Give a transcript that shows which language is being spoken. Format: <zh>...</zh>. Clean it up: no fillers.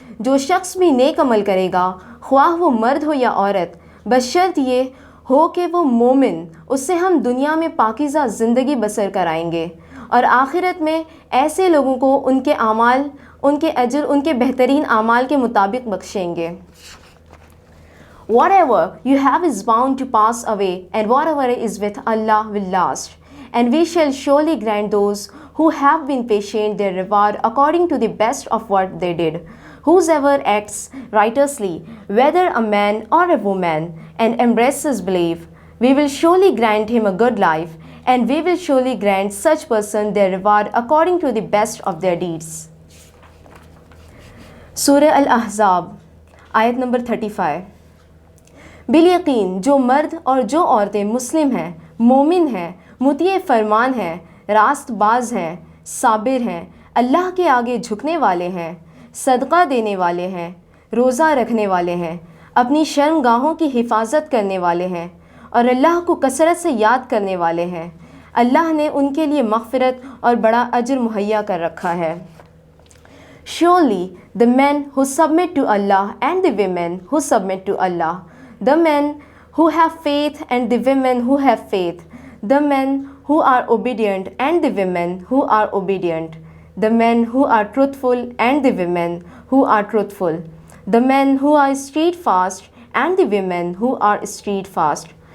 <ur>جو شخص بھی نیک عمل کرے گا، خواہ وہ مرد ہو یا عورت، بشرط یہ ہو کہ وہ مومن، اس سے ہم دنیا میں پاکیزہ زندگی بسر کرائیں گے، اور آخرت میں ایسے لوگوں کو ان کے اعمال، ان کے اجر ان کے بہترین اعمال کے مطابق بخشیں گے.</ur> <en>Whatever you have is bound to pass away, and whatever is with Allah will last. And we shall surely grant those who have been patient their reward according to the best of what they did. whosoever acts righteously, whether a man or a woman, and embraces belief, we will surely grant him a good life, and we will surely grant such person their reward according to the best of their deeds.</en> <ur>سورہ الاحزاب آیت number 35. بالیقین جو مرد اور جو عورتیں مسلم ہیں، مومن ہیں، مطیع فرمان ہیں، راست باز ہیں، صابر ہیں، اللہ کے آگے جھکنے والے ہیں، صدقہ دینے والے ہیں، روزہ رکھنے والے ہیں، اپنی شرمگاہوں کی حفاظت کرنے والے ہیں اور اللہ کو کثرت سے یاد کرنے والے ہیں، اللہ نے ان کے لیے مغفرت اور بڑا اجر مہیا کر رکھا ہے.</ur> <en>Surely the men who submit to Allah and the women who submit to Allah, the men who have faith and the women who have faith, the men who are obedient and the women who are obedient, the men who are truthful and the women who are truthful, the men who are steadfast and the women who are steadfast,</en>